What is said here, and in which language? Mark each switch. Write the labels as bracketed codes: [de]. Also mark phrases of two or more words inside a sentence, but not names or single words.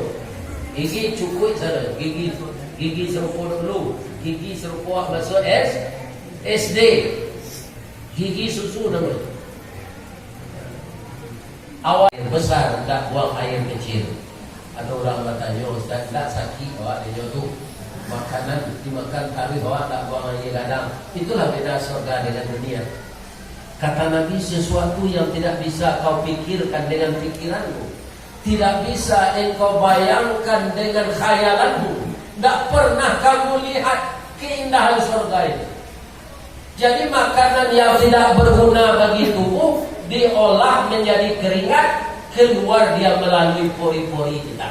[id] Gigi cukup saja gigi serupa dulu, gigi serupa masuk SD, gigi susu namanya. Awal besar tak buang air kecil. Ada orang bertanya, Ustaz tak sakit awak dia tu makanan dimakan tapi awak tak buang air gadang. Itulah beda surga dengan dunia. Kata Nabi, sesuatu yang tidak bisa kau pikirkan dengan pikiranmu, tidak bisa engkau bayangkan dengan khayalanmu, tak pernah kamu lihat keindahan surga itu. Jadi makanan yang tidak berguna bagi tubuh diolah menjadi keringat, keluar dia melalui pori-pori kita.